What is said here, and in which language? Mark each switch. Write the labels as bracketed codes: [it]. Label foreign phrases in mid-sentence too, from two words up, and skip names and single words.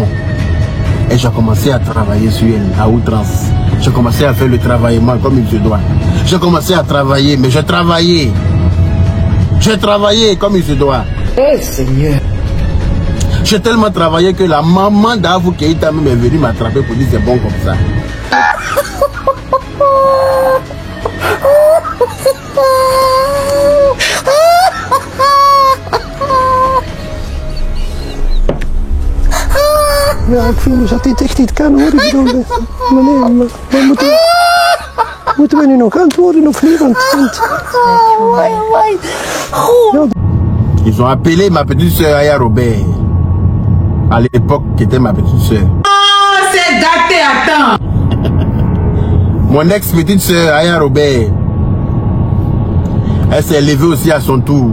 [fr] Et j'ai commencé à travailler sur elle, à outrance. J'ai commencé à faire le travaillement comme il se doit. J'ai commencé à travailler, mais j'ai travaillé. J'ai travaillé comme il se doit. Oh Seigneur. J'ai tellement travaillé que la maman d'Avou Keïta même est venue m'attraper pour dire c'est bon comme ça. [nl] Ja, ik vind dus dat dit echt niet kan hoor. Ik bedoel, meneer, maar moeten we nu nog antwoorden of niet? Want [fr] Ils ont appelé ma petite soeur Aya Robert. À l'époque, qui était ma petite soeur. Oh, c'est daté, attends. Mon ex-petite soeur Aya Robert. Elle s'est levée aussi à son tour.